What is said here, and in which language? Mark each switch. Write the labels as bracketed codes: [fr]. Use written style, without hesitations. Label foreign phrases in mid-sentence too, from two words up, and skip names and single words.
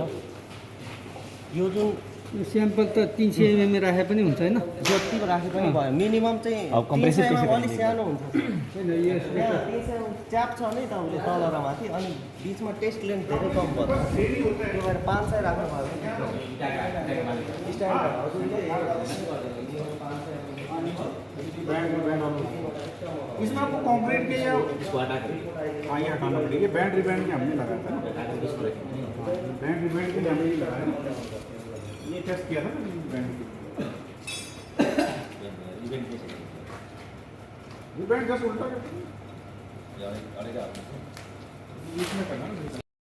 [ne] यो जुन यो स्याम्पल त 300 mm राखे पनि हुन्छ होइन? जति राखे पनि भयो, मिनिमम चाहिँ अब compressor 300 त्यसरी अलिक सानो हुन्छ। होइन यो यहाँ 300 च्याप छ नि तपाईँले तल र माथि, अनि बिचमा [en] test length [ne] धेरै कम पर्छ। त्यो भएर 500 राख्नु भयो भने [hi] इसमें आपको कंक्रीट के या हाँ ये हटाना पड़ेगा। ये [en] bend rebend [hi] में हमने लगाया था ना, [en] bend rebend [hi] के लिए हमने ये लगाया ना, ये टेस्ट किया था ना [en] bend rebend [hi] जस्ट उल्टा करके इसमें करना।